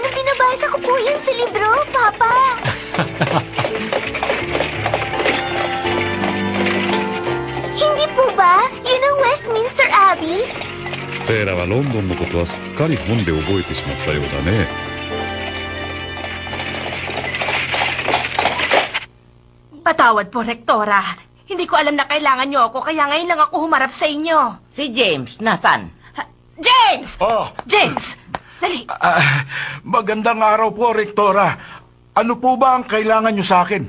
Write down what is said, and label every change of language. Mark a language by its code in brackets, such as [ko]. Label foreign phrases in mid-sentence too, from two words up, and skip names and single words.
[tl] Binabasa ko po yun sa libro, Papa. Hindi po ba? Yun ang Westminster Abbey? [ja] セイラはロンドンのことはすっかり本で覚えてしまったようだね。 [tl] Patawad po, Rektora. Hindi ko alam na kailangan niyo ako, kaya ngayon lang ako humarap sa inyo. Si James, nasan? James! James! Oh, James! Dali! magandang araw po, Rektora. Ano po ba ang kailangan nyo sa akin?